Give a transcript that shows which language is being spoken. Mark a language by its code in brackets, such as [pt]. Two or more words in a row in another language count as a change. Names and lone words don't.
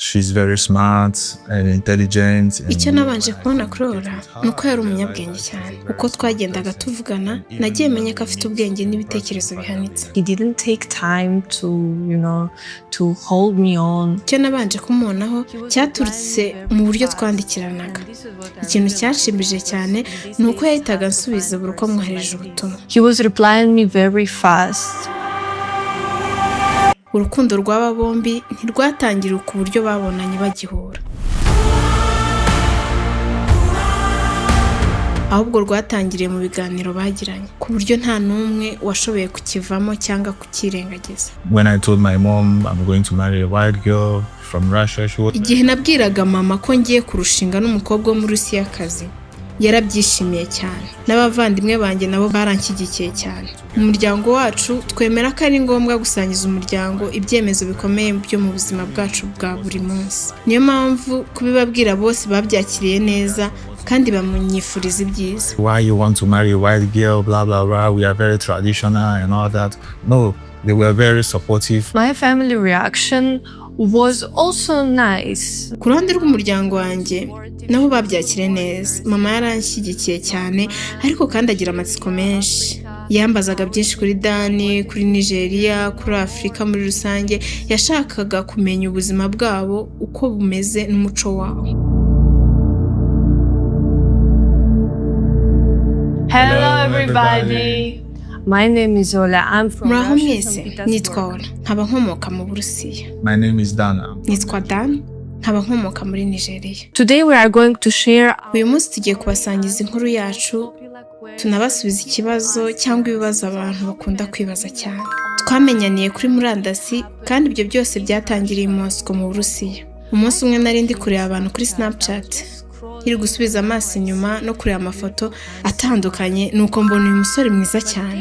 [en] she's very smart and intelligent. [rw] Icyo nabanje kubona kuri Ora nuko yari umunyabwenge cyane. Uko twagendaga tuvugana, nagiye menya ko afite ubwenge n'ibitekerezo bihanitse. [en] He didn't take time to hold me on. [rw] Icyo nabanje kumubonaho cyaturutse mu buryo twandikiranaga. Ikintu cyashimije cyane nuko yahitaga ansubiza buri uko mwohereje ubutumwa. [en] He was replying me very fast. [rw] Urukundo rw'aba bombi ntirwatangiriye ku buryo babonanye bagihura, ahubwo rwatangiriye mu biganiro bagiranye ku buryo nta n'umwe washoboye kukivamo cyangwa kukirengagiza. [en] When I told my mom I'm going to marry a white girl from Russia, she was... [rw] Igihe nabwiraga mama ko ngiye kurushinga n'umukobwa wo muri Burusiya kazi, yarabyishimiye cyane. N'abavandimwe banjye nabo baranshyigikiye cyane. Mu muryango wacu twemera ko ari ngombwa gusangiza umuryango ibyemezo bikomeye byo mu buzima bwacu bwa buri munsi. Niyo mpamvu kubibabwira bose babyakiriye neza kandi bamunyifuriza ibyiza. [en] Why you want to marry a white girl, blah blah blah, we are very traditional and all that. No, they were very supportive. My family reaction was also nice. [rw] Ku ruhande rw'umuryango wanjye nabo babyakiriye neza. Mama yaranshyigikiye cyane ariko kandi agira amatsiko menshi. Yambazaga byinshi kuri Dani, kuri Nigeria, kuri Afurika muri rusange. Yashakaga kumenya ubuzima bwabo uko bumeze n'umuco wabo. [en] Hello everybody. My name is Ola. I'm from [rw] Muraho [en] Russia. [rw] mwese, nitwa Ola. Nkaba nkomoka mu Burusiya. [en] My name is Dana. [rw] Nitwa Dan, nkaba nkomoka muri Nigeria. [en] Today we are going to share. [rw] Uyu munsi tugiye kubasangiza inkuru yacu, tunabasubiza ikibazo cyangwa ibibazo abantu bakunda kwibaza cyane. Twamenyaniye kuri murandasi kandi ibyo byose byatangiriye i Moscow mu Burusiya. Umunsi umwe nari ndi kureba abantu kuri Snapchat, iri gusubiza amaso inyuma no kureba amafoto atandukanye, nuko mbona uyu musore mwiza cyane.